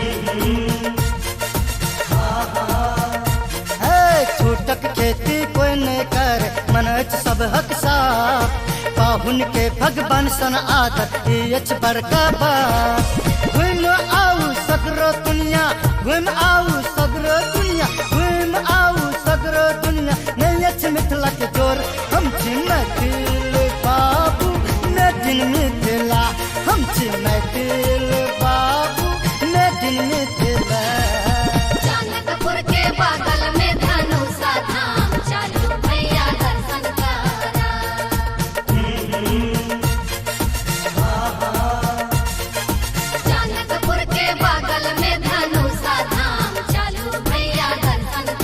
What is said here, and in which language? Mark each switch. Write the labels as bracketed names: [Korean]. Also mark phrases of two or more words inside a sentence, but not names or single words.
[Maithili] झूठक खेती कोई नहीं करे मन अछि सबहक साफ, पाहुन के भगवान सन आदर ई अछि बड़का बात। घुम आऊ सगरो दुनिया, घुम आऊ सगरो दुनिया, घुम आऊ सगरो दुनिया, नहीं अछि मिथिला के जोर। हम छी मैथिल बाबू [English] made in [Maithili] मिथिला, हम छी मैथिल बाबू [English] made in [Maithili] मिथिला। जानकपुर के बगल में धनुषा धाम चलू भैया दर्शन करा, जानकपुर के बगल में धनुषा धाम चलू भैया दर्शन